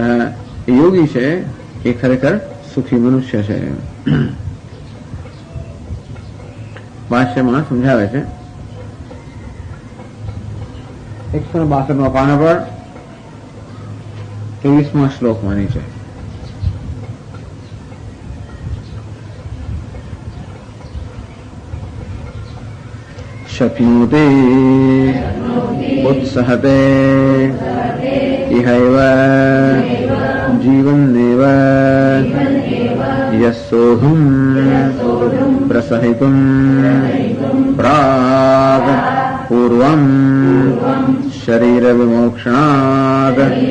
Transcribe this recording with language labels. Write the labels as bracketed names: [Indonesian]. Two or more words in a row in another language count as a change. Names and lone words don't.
[Gujarati] એ યોગી છે એ ખરેખર સુખી મનુષ્ય છે. ભાષ્યમાં સમજાવે છે 162 પાના પર 23 શ્લોકમાં નીચે [Sanskrit] शक्नोति उत्सहते इहैव जीवन्नेव यस्सोऽहं प्रसहितुं प्राग पूर्वं शरीर विमोक्षणात्